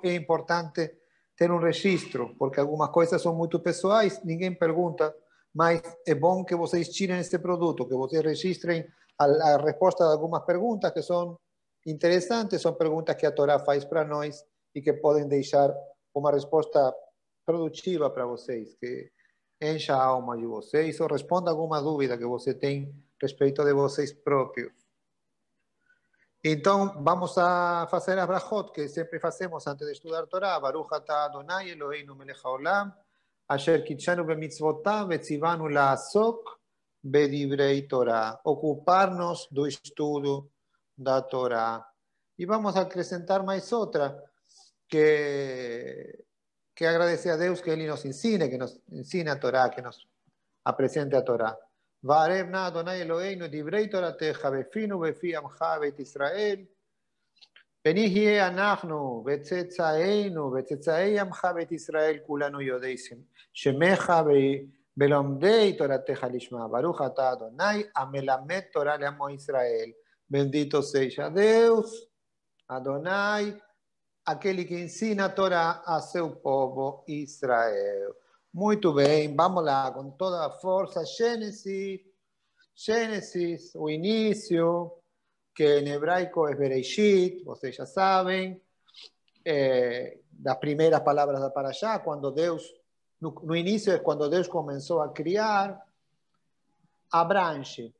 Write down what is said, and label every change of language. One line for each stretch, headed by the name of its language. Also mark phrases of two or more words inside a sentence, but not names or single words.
Portuguese: É importante ter um registro, porque algumas coisas são muito pessoais, ninguém pergunta, mas é bom que vocês tirem esse produto, que vocês registrem a resposta de algumas perguntas que são interessantes, são perguntas que a Torá faz para nós e que podem deixar uma resposta produtiva para vocês, que encha a alma de vocês ou responda alguma dúvida que você tem respeito de vocês próprios. Então, vamos a fazer a brachot, que sempre fazemos antes de estudar Torá.
Hebrew: ברוך אתה אדוני אלוהינו מלך העולם, אשר קדשנו במצוותיו וצוונו לעסוק בדברי תורה.
Portuguese: Ocupar-nos do estudo da Torá. E vamos a acrescentar mais outra, que agradecer a Deus que Ele nos ensine, que nos ensine a Torá, que nos apresente a Torá.
Hebrew: וערב נא אדוני אלוהינו דברי תורתך בפינו ובפי עמך בית ישראל, ונהיה אנחנו וצאצאינו וצאצאי עמך בית ישראל כולנו יודעי שמך בלומדי תורתך לשמה. ברוך אתה אדוני המלמד תורה לעמו ישראל.
Portuguese: Bendito seja Deus, Adonai, aquele que ensina a Torá a seu povo Israel. Muito bem, vamos lá, com toda a força. Gênesis, o início, que em hebraico é Bereshit, vocês já sabem, das primeiras palavras da Parashá, quando Deus, no início é quando Deus começou a criar, abrange.